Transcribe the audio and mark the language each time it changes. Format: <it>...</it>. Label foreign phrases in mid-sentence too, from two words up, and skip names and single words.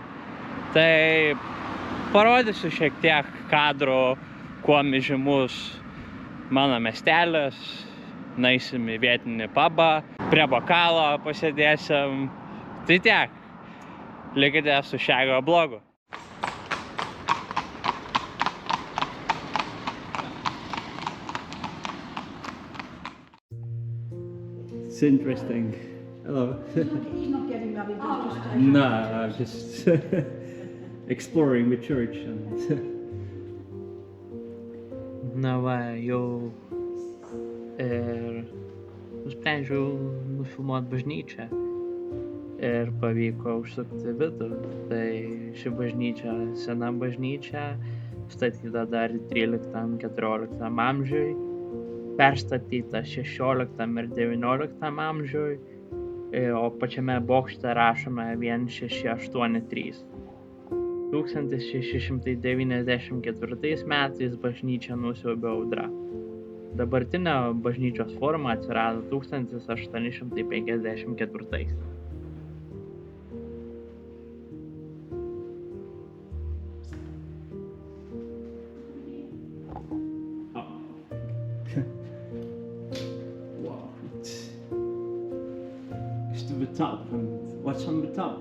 <lt>Tai parodysiu šiek tiek kadrų, kuo žymus mano miestelis. Nueisim į vietinį pubą, prie bokalo pasėdėsim. Tai tiek. Likite su Šego blogu.</lt> <en>It's interesting. Hello. He's not getting married, he's just No, I'm just exploring the church.</en> <lt>Na va, jau ir nusprendžiau nufilmuoti bažnyčią ir pavyko užsukti vidų. Tai ši bažnyčia, sena bažnyčia, statyta dar 13-14 amžiui, perstatyta 16 ir 19 amžiui, o pačiame bokšte rašome 1683. 1694 metais bažnyčią nusiaubė audra. Dabartinė bažnyčios forma atsirado 1854.</lt> <en>Wow. It's to the top. And what's on the top?</en>